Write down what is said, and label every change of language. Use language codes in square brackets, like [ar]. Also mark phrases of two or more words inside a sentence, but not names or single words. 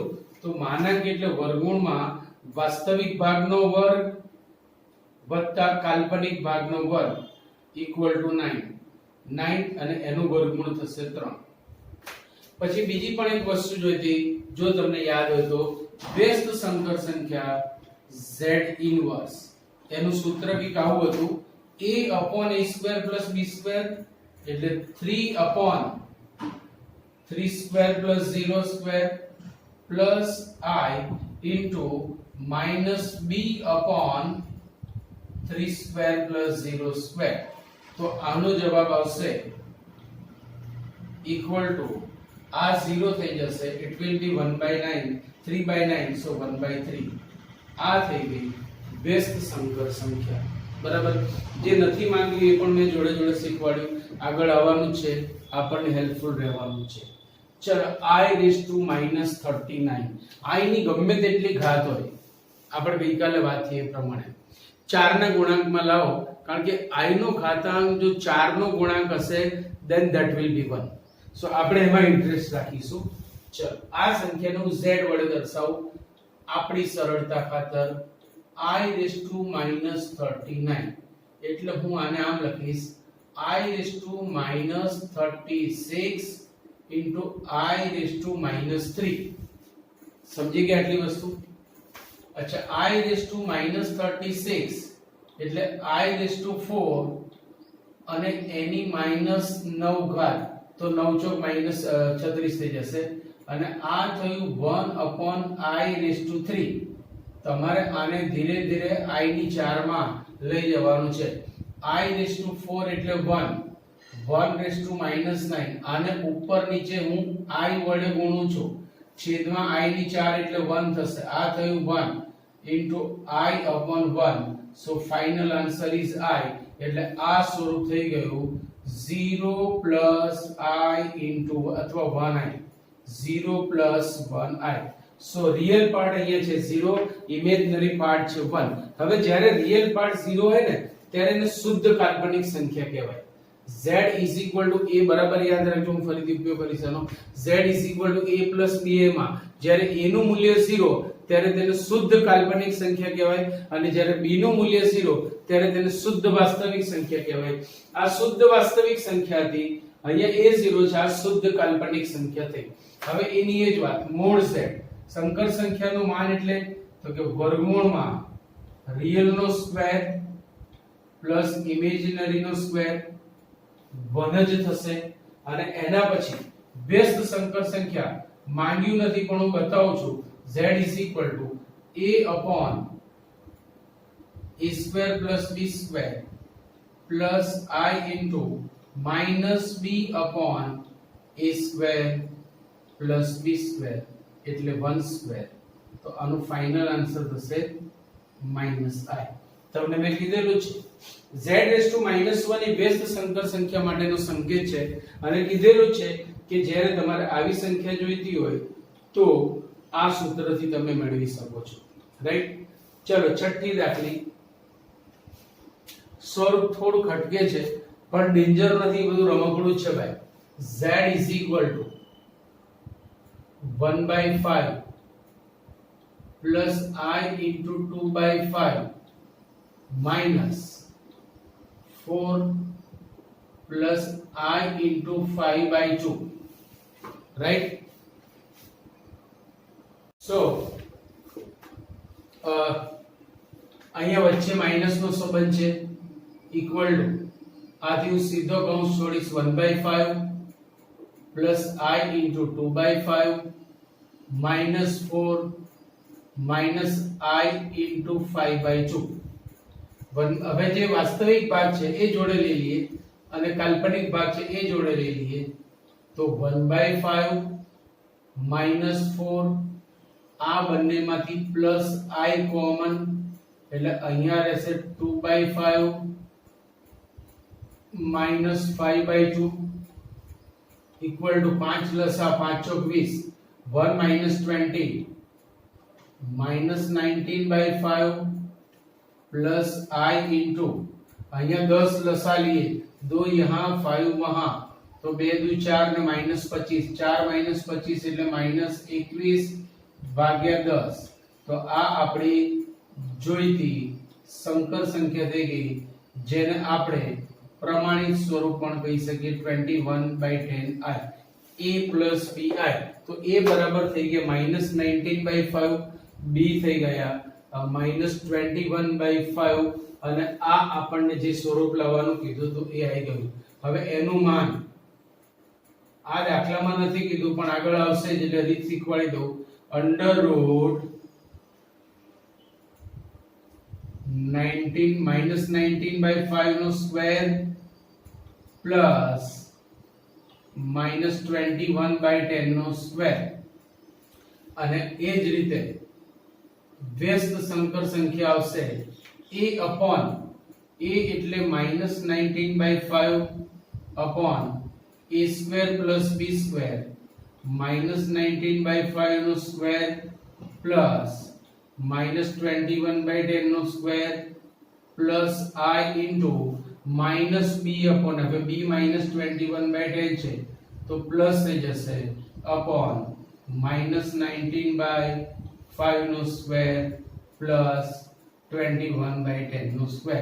[gu] તો માનાંક એટલે વર્ગમૂળમાં વાસ્તવિક ભાગનો વર્ગ વત્તા કાલ્પનિક ભાગનો વર્ગ [en] equal to [gu] 9. 9 અને એનું વર્ગમૂળ થશે 3. પછી બીજી પણ એક વસ્તુ જોઈતી, જો તમને યાદ હોય તો, વ્યસ્ત સંકર સંખ્યા z ઇનવર્સ, એનું સૂત્ર કંઈક આવું હતું, a/a² + b² એટલે 3/3² + 0² [en] plus I into [gu] -b/3² + 0². તો આનો જવાબ આવશે [en] equal to, [gu] આ 0 થઈ જશે, [en] it will be 1/9, 3/9, so 1/3. [gu] આ થઈ ગઈ વ્યસ્ત સંકર સંખ્યા. બરાબર. જે નથી માંગ્યું એ પણ મેં જોડે જોડે શીખવાડ્યું. આગળ આવવાનું છે, આપણને હેલ્પફુલ રહેવાનું છે. ચલો i⁻39. i ની ગમે તેટલી ઘાત હોય, આપણે ગઈકાલે વાત થઈ એ પ્રમાણે 4 ના ગુણાંકમાં લાવો, કારણ કે i નો ઘાતાંક જો 4 નો ગુણાંક હશે [en] then that will be 1. [gu] સો આપણે એમાં ઇન્ટરેસ્ટ રાખીશું. ચલો આ સંખ્યાને હું z વડે દર્શાવું આપણી સરળતા ખાતર. i⁻39 એટલે હું આને આમ લખીશ i⁻36 into i⁻3. સમજી ગયા આટલી વસ્તુ? अच्छा i⁻36 એટલે i⁴ અને એની -9 તો 9 ચોક -36 થઈ જશે અને આ થયું 1/i3. તમારે આને ધીરે ધીરે i ની 4 માં લઈ જવાનું છે. i4 એટલે 1, 1 -9 આને ઉપર નીચે હું i વડે ગુણું છું, છેદમાં i ની 4 એટલે 1 થશે. આ થયું 1 into i/1. [en] so final answer is i. [gu] એટલે આ સ્વરૂપ થઈ ગયું 0 [en] plus i into [gu] અથવા 1i, 0 plus 1i. [en] so real part [gu] અહીંયા છે 0, [en] imaginary part [gu] છે 1. હવે જ્યારે [en] real part [gu] 0 હોય ને ત્યારે એને શુદ્ધ કાલ્પનિક સંખ્યા કહેવાય. [en] z is equal to a [gu] બરાબર યાદ રાખજો, હું ફરીથી ઉપયોગ કરીશ આનો. [en] z is equal to a plus ba [gu] માં જ્યારે a નું મૂલ્ય 0 ત્યારે તેને શુદ્ધ કાલ્પનિક સંખ્યા કહેવાય અને જ્યારે b નું મૂલ્ય 0 ત્યારે તેને શુદ્ધ વાસ્તવિક સંખ્યા કહેવાય. આ શુદ્ધ વાસ્તવિક સંખ્યાથી અહીંયા a0 છે, આ શુદ્ધ કાલ્પનિક સંખ્યા થઈ. હવે એની એ જ વાત મોડ z, સંકર સંખ્યાનું માન એટલે તો કે વર્ગમૂળમાં રિયલ નો [en] square plus [gu] ઇમેજિનરી નો સ્ક્વેર 1 જ થશે. અને એના પછી વ્યસ્ત સંકર સંખ્યા માંગ્યું નથી પણ હું બતાવું છું. [en] z is equal to a upon a square plus b square plus I into minus b upon a square plus b square એટલે 1 square. [gu] તો આનો [en] final answer [gu] થશે -i. તમને મેં કીધેલું છે z⁻1 એ વ્યસ્ત સંકર સંખ્યા માટેનો સંકેત છે અને કીધેલું છે કે જ્યારે તમારે આવી સંખ્યા જોઈતી હોય તો આ સૂત્રથી તમે મેળવી શકો છો. રાઈટ? ચલો છઠ્ઠી દાખલી. સ્વરૂપ થોડું ખટકે છે પણ ડેન્જર નથી, બધું રમકડું છે ભાઈ. [en] z is equal to 1/5 plus I into 2/5 minus 4 plus I into 5/2. Right? So [gu] અહીંયા વચ્ચે માઈનસ નો સંબંધ છે, [en] equal to [gu] આથી હું સીધો કૌંસ છોડીશ 1/5 [en] plus I into 2/5 minus 4 minus I into [gu] 5/2. હવે જે વાસ્તવિક ભાગ છે એ જોડે લઈ લઈએ અને કાલ્પનિક ભાગ છે એ જોડે લઈ લઈએ. તો 1/5 minus 4 આ બંનેમાંથી પ્લસ I કોમન એટલે અહીંયા રહેશે 2/5 [en] minus 5/2 equal to [gu] 5 લસા 5 ચોક 20, [en] 1 minus 20 minus 19/5 plus I into [gu] અહીંયા 10 લસા [hi] लिए, 2 यहाँ 5 वहां, तो [gu] 2 2 4 ने -25, 4 minus 25 એટલે -21/10. તો આ આપણી જોઈતી સંકર સંખ્યા થઈ ગઈ જેને આપણે પ્રમાણિત સ્વરૂપ પણ કહી શકીએ 21/10i [en] a plus bi. [gu] તો a બરાબર થઈ ગયા -19/5, b થઈ ગયા -21/5 અને આ આપણને જે સ્વરૂપ લાવવાનું કીધું તો એ આવી ગયું. હવે એનું માન આ દાખલામાં નથી કીધું પણ આગળ આવશે એટલે રીત શીખવાડી દઉં. -19/5 નો [en] square plus [gu] -21/10 નો સ્ક્વેર. અને એ જ રીતે વ્યસ્ત સંકર સંખ્યા આવશે [en] a upon a [gu] એટલે -19/5 [en] upon a square plus b square [gu] -19/5 નો [en] square plus -21/10 નો square plus I into minus b upon, [gu] હવે b -21/10 છે તો પ્લસ થઈ જશે upon -19/5 નો [en] square plus [gu] 21/10 નો સ્ક્વેર.